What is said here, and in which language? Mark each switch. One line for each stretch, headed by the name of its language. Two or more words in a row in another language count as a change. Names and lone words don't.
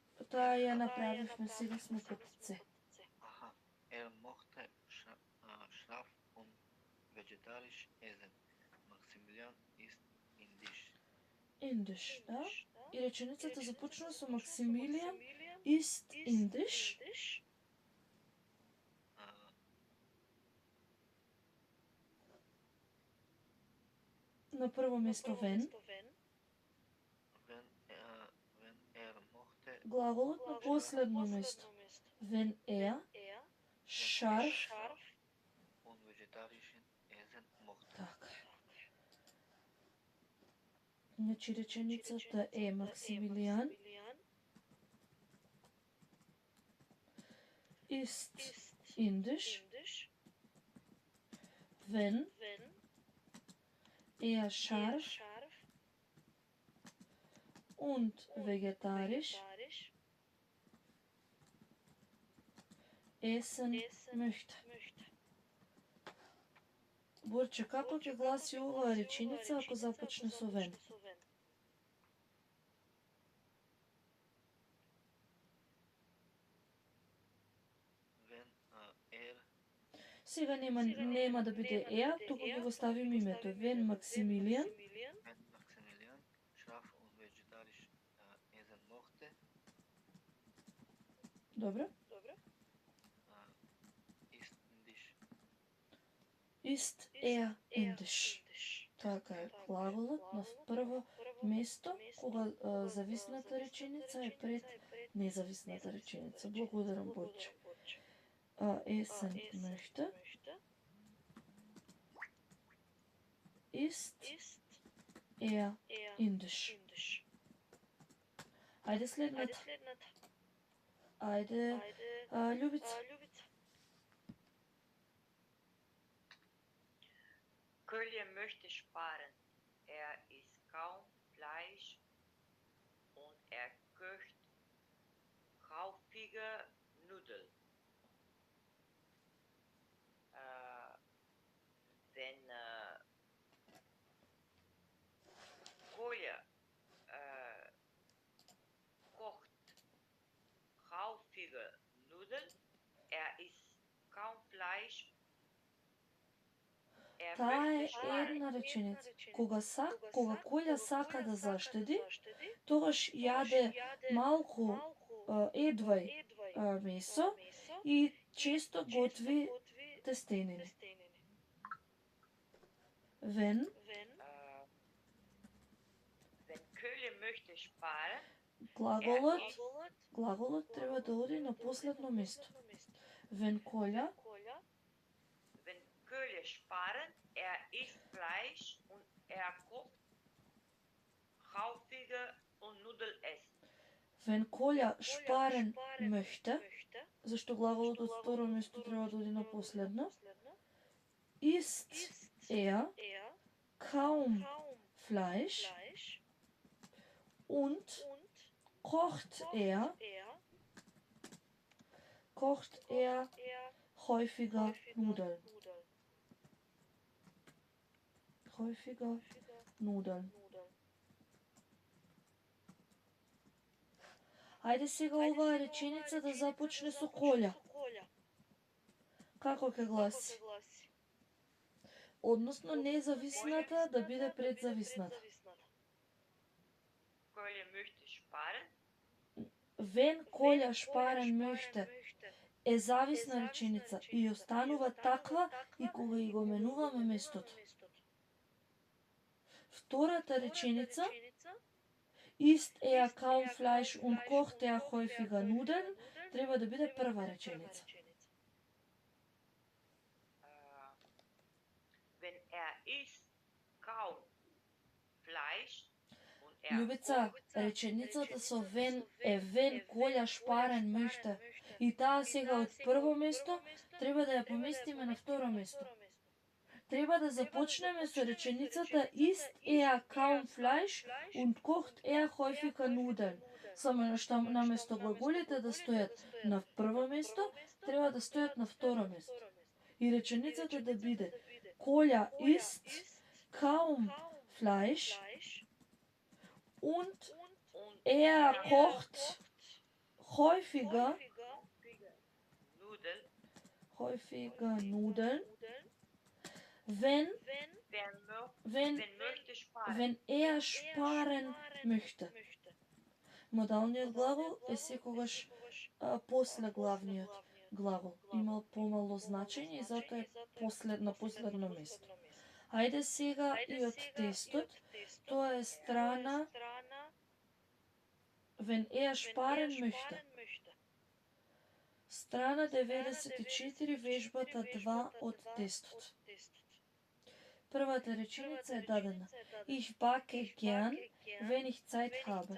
Macedonian: таа ја направивме, сега сме код С.
German: Aha, mochte scharf und vegetarisch essen. Maximilian ist
Macedonian: Индиш, да? И реченицата започна со Максимилијан
German: ist Indisch.
Macedonian: На прво место wenn. Глаголот на последно место.
German: Wenn scharf und vegetarischen essen mochte.
Macedonian: Така. Значи реченицата е Максимилијан
German: ist Indisch. Wenn scharf und vegetarisch essen möchte.
Macedonian: Борче, како ќе гласи оваа реченица ако започне со wenn? Сега нема да биде еа, туку ќе го ставим името.
German: Wenn Maximilian scharf und vegetarisch essen mochte. Добро. Ist Indisch.
Macedonian: Така е, глаголот на прво место, кога зависната реченица е пред независната реченица. Благодарам, Борче.
German: Essen möchte ist Indisch.
Macedonian: Ајде следната. Ајде, Љубица.
German: Kölje möchte sparen. Isst kaum Fleisch und kocht haufige Nudeln. Wenn Kolja kocht haufige Nudeln, isst kaum Fleisch.
Macedonian: Таа е една реченица. Кога Колја сака да заштеди, тогаш јаде малку едвај месо и често готви тестенини.
German: Wenn Kölje möchte sparen,
Macedonian: глаголот треба да оди на последно место.
German: Wenn Kolja Kölje sparen, isst Fleisch und kocht haufige und Nudeln essen. Wenn Kolja sparen möchte,
Macedonian: зашто глаголот од второ место треба да оди на последно,
German: isst kaum Fleisch und kocht häufiger Nudeln.
Macedonian: Ајде сега оваа реченица да започне со Колја. Како ќе гласи? Односно независната да биде предзависната.
German: Kölje möchte sparen. Wenn Kolja sparen möchte
Macedonian: е зависна реченица и останува таква и кога и го менуваме местото. Втората реченица
German: isst kaum Fleisch und kocht häufiger Nudeln
Macedonian: треба да биде прва реченица.
German: Wenn isst kaum Fleisch und
Macedonian: Љубица, реченицата со
German: wenn wenn Kolja sparen möchte
Macedonian: и таа сега од прво место треба да ја поместиме на второ место. Треба да започнеме со реченицата
German: isst kaum Fleisch und kocht häufiger Nudeln.
Macedonian: Само што наместо глаголите да стојат на прво место, треба да стојат на второ место. И реченицата да биде
German: Kolja isst kaum Fleisch und kocht häufiger Nudeln, wenn wenn er sparen möchte.
Macedonian: Модалниот глагол е секогаш после главниот глагол. Има помало значење и затоа е на последно место. Ајде сега и од тестот. Тоа е страна
German: wenn er sparen möchte.
Macedonian: Страна 94, вежбата 2 од тестот. Првата реченица е дадена.
German: Ich backe gern, wenn ich Zeit habe.